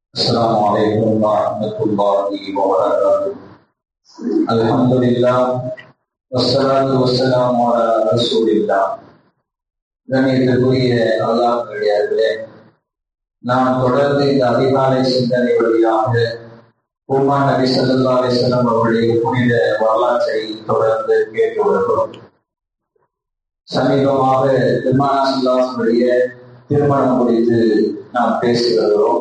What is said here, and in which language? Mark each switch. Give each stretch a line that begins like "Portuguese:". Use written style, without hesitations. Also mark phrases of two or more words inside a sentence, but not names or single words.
Arabic: السلام عليكم ورحمة الله وبركاته. الحمد لله والصلاة والسلام على رسول الله.
Tamil: கண்ணியத்திற்குரிய அல்லாஹ்விடையார்களே, நாம் தொடர்ந்து இந்த அதிகாலை சிந்தனை வழியாக உம்மன் நபி
Arabic: صلى الله عليه وسلم
Tamil: அவருடைய புனித வரலாற்றை தொடர்ந்து கேட்டு வருகிறோம். சமீபமாக பெருமானார்
Arabic: صلى الله عليه وسلم
Tamil: திருமணம் குறித்து நாம் பேசி வருகிறோம்.